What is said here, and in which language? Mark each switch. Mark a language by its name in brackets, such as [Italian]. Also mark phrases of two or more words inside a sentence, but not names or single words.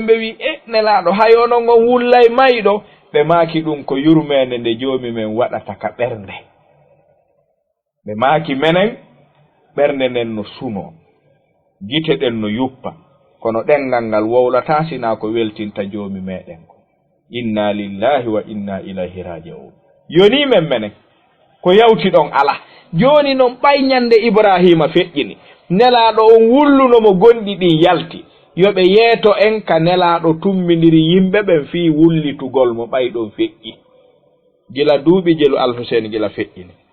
[Fula] ɓe wi nelaɗo hayono ngon wullay mayɗo ɓe maaki ɗum ko yurmede nde joomi men waɗata ka ɓernde ɓe maaki menen ɓernde nden no suno gite ɗen no yuppa kono ɗengal ngal wowlata sina ko weltinta joomi meɗen ko [Arabic] إنا لله وإنا إليه راجعون [Fula] yoni men menen ko yawti ɗon ala joni noon ɓayñande ibrahima feƴƴini nelaɗo on wullunomo gonɗi ɗin yalti yoɓe yeeto en ka nelaɗo tummidiri yimɓe ɓen fii wullitugol mo ɓayɗon feƴƴi gila duuɓi jelu alhusen gila feƴƴini